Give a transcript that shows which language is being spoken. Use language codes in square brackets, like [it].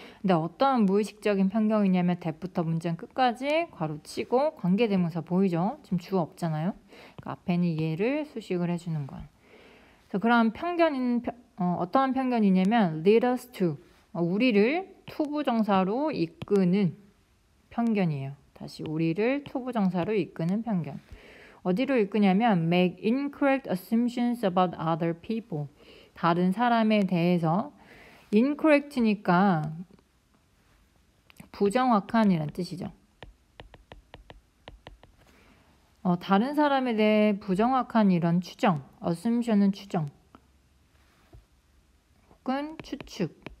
[ko] 근데 어떤 무의식적인 편견이냐면 대부터 문장 끝까지 괄호치고 관계대명사 보이죠? 지금 주어 없잖아요. 그러니까 앞에는 얘를 수식을 해주는 거야. 그래서 그런 편견인 어떠한 편견이냐면 [en] lead us to [ko] 우리를 투부정사로 이끄는 편견이에요. 다시 우리를 투부정사로 이끄는 편견. 어디로 이끄냐면 [en] make incorrect assumptions about other people. [ko] 다른 사람에 대해서 incorrect니까 부정확한이란 뜻이죠. 다른 사람에 대해 부정확한 이런 추정, assumption은 추정 혹은 추측.